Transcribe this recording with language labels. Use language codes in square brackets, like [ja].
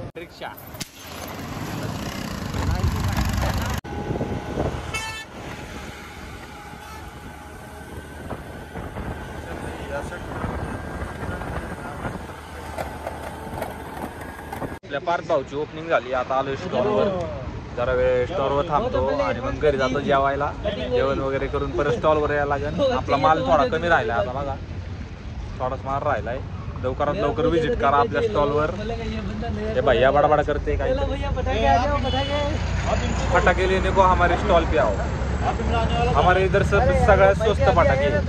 [mr] रिक्षा आपल्या पार्थ भाऊची ओपनिंग झाली. आता आलोय स्टॉलवर. जरा वेळ स्टॉलवर थांबतो आणि मग घरी जातो जेवायला. जेवण वगैरे करून परत स्टॉलवर यायला लागेल. आपला माल थोडा कमी राहिला आता बघा. थोडाच माल राहिलाय. लवकरात लवकर विजिट करा आपल्या स्टॉलवर. हे भैया बडाबडा करते काय. [hi] फटाके लेने को हमारे स्टॉल पे आओ. हमारे इधर [mr] सगळ्यात स्वस्त [hi] फटाके.